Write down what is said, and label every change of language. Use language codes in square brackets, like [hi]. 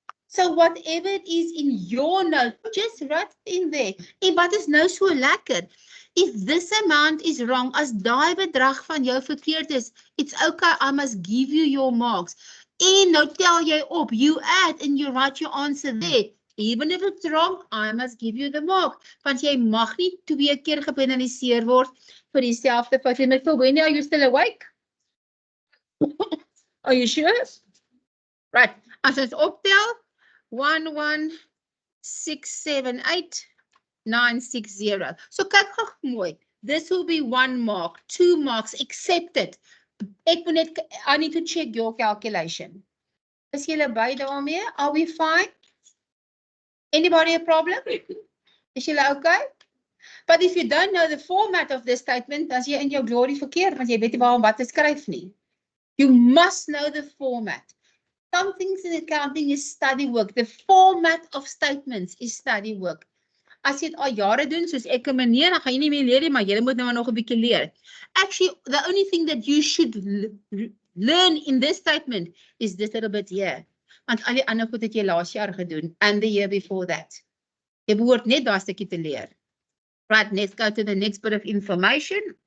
[en] So whatever it is in your note, just write in there. [af] En wat is nou so lekker? [en] If this amount is wrong, [af] as daai bedrag van jou verkeerd is, [en] it's okay, I must give you your marks. [af] En nou tel jy op, [en] you add and you write your answer there. Even if it's wrong, I must give you the mark. [af] Want jy mag nie 2 keer gepenaliseer word vir dieselfde fout. [en] En when are you still awake? Are you sure? Right, [af] as ons optel, [en] 1, 1, 6, 7, 8, 9, 6, 0. [af] So kyk gou mooi. [en] This will be 1 mark, 2 marks, accepted. I need to check your calculation. [af] Is julle by daarmee? [en] Are we fine? Anybody a problem? [af] Is julle okay? [en] But if you don't know the format of this statement, [af] dan is jy in jou glory verkeerd, want jy weet nie waarom wat te skryf nie. [en] You must know the format. Some things in accounting is study work. The format of statements is study work. [af] As jy dit al jare doen, soos ek en meneer, dan gaan jy nie meer leer nie, maar jy moet nou nog 'n bietjie leer. [en] Actually, the only thing that you should learn in this statement is this little bit here. [af] Want al die ander goed het jy laas jaar gedoen, [en] and the year before that. [af] Jy behoort net daai stukkie te leer. [en] Right, let's go to the next bit of information.